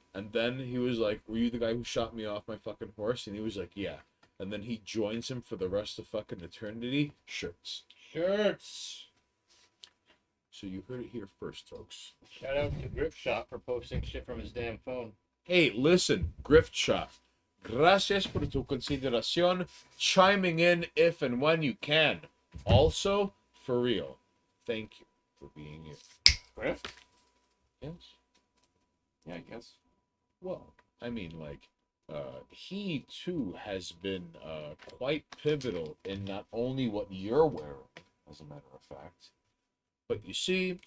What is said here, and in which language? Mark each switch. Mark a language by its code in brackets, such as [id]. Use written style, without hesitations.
[en] And then he was like, were you the guy who shot me off my fucking horse? And he was like, yeah. And then he joins him for the rest of fucking eternity. Shirts. Shirts! So you heard it here first, folks. Shout out to Grip Shot for posting shit from his damn phone. Hey, listen, Grift Shot. [es] Gracias por tu consideración. [en] Chiming in if and when you can. Also, for real, thank you for being here. Griff? Yes. Yeah, I guess. Well, I mean, like, he too has been quite pivotal in not only what you're wearing, as a matter of fact, but you see,